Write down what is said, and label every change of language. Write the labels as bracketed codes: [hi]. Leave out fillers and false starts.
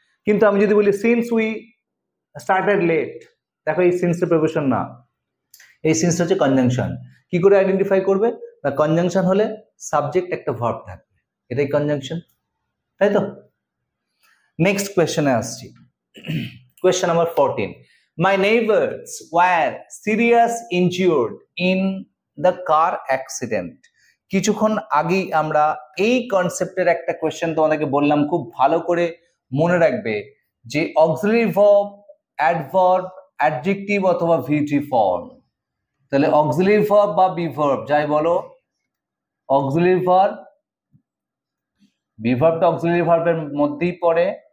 [bn] কিন্তু আমি যদি বলি [en] since we started late, [bn] দেখো এই সিন্সটা প্রেপোজিশন না, এই সিন্সটা হচ্ছে কনজাংশন। কি করে আইডেন্টিফাই করবে? না কনজাংশন হলে সাবজেক্ট একটা ভার্ব থাকবে, এটাই কনজাংশন, তাই তো? নেক্সট কোয়েশ্চেনে আসছি, question number 14। [en] My neighbors were serious injured in the car accident. [bn] কিছুক্ষণ আগেই আমরা এই কনসেপ্টের একটা কোয়েশ্চেন তোমাদেরকে বললাম, খুব ভালো করে মনে রাখবে যে অক্সিলারি ভার্ব, অ্যাডভার্ব, অ্যাডজেক্টিভ অথবা ভিটি ফর্ম। তাহলে অক্সিলারি ভার্ব বা বি ভার্ব যাই বলো, অক্সিলারি ভার্ব, বি ভার্বটা অক্সিলারি ভার্বের মধ্যেই পড়ে।